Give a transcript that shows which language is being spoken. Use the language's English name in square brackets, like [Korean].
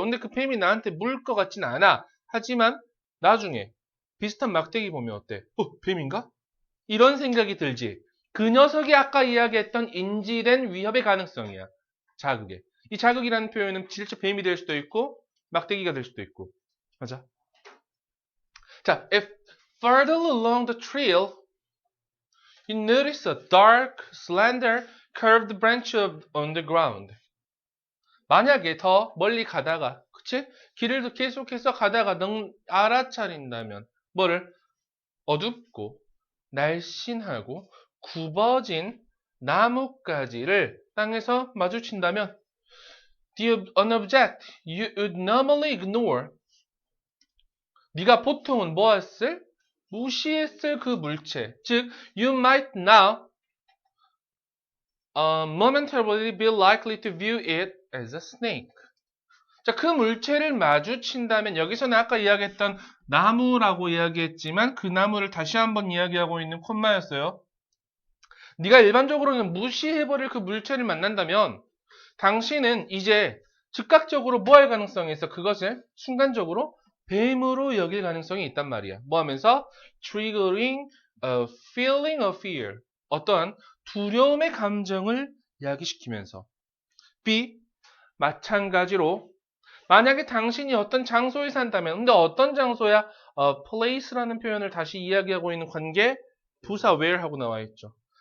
[Korean] 근데 그 뱀이 나한테 물 것 같진 않아. 하지만 나중에 비슷한 막대기 보면 어때? 뱀인가? 이런 생각이 들지. 그 녀석이 아까 이야기했던 인지된 위협의 가능성이야. 자극에. 이 자극이라는 표현은 실제 뱀이 될 수도 있고 막대기가 될 수도 있고. 맞아. 자, [English] if further along the trail you notice a dark, slender, curved branch on the ground. [Korean] 만약에 더 멀리 가다가, 그치? 길을 계속해서 가다가 넌 알아차린다면 뭐를? 어둡고 날씬하고 굽어진 나뭇가지를 땅에서 마주친다면 [English] an object you would normally ignore [Korean] 네가 보통은 뭐 했을? 무시했을 그 물체 즉 [English] you might now momentarily be likely to view it as a snake [Korean] 자, 그 물체를 마주친다면 여기서는 아까 이야기했던 나무라고 이야기했지만 그 나무를 다시 한번 이야기하고 있는 콤마였어요. 네가 일반적으로는 무시해버릴 그 물체를 만난다면 당신은 이제 즉각적으로 뭐 할 가능성이 있어? 그것을 순간적으로 뱀으로 여길 가능성이 있단 말이야. 뭐 하면서? [English] triggering a feeling of fear. [Korean] 어떠한 두려움의 감정을 야기시키면서. B. 마찬가지로 만약에 당신이 어떤 장소에 산다면 근데 어떤 장소야? place라는 표현을 다시 이야기하고 있는 관계 부사 where하고 나와 있죠.